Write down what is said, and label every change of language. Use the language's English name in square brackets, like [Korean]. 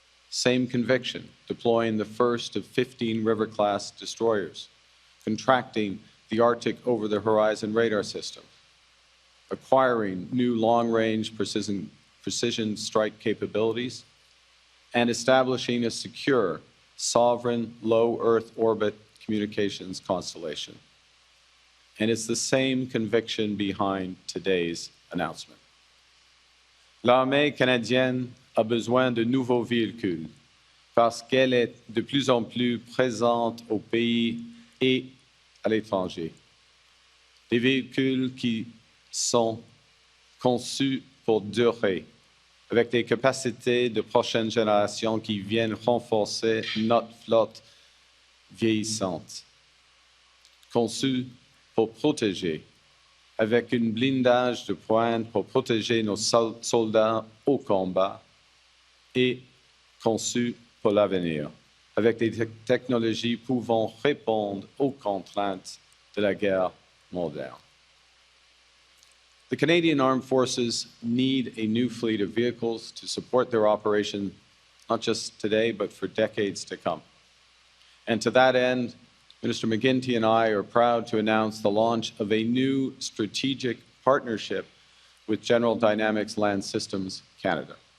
[English] Same conviction, deploying the first of 15 River-class destroyers, contracting the Arctic over-the-horizon radar system, acquiring new long-range precision precision strike capabilities, and establishing a secure, sovereign, low Earth orbit communications constellation. And it's the same conviction behind today's announcement. [French] L'armée canadienne a besoin de nouveaux véhicules parce qu'elle est de plus en plus présente au pays et à l'étranger. Des véhicules qui sont conçus pour durer, avec des capacités de prochaine génération qui viennent renforcer notre flotte vieillissante. Conçus pour protéger, avec un blindage de pointe pour protéger nos soldats au combat, et conçus pour l'avenir, avec des technologies pouvant répondre aux contraintes de la guerre moderne. [English] The Canadian Armed Forces need a new fleet of vehicles to support their operation, not just today, but for decades to come. And to that end, Minister McGuinty and I are proud to announce the launch of a new strategic partnership with General Dynamics Land Systems Canada.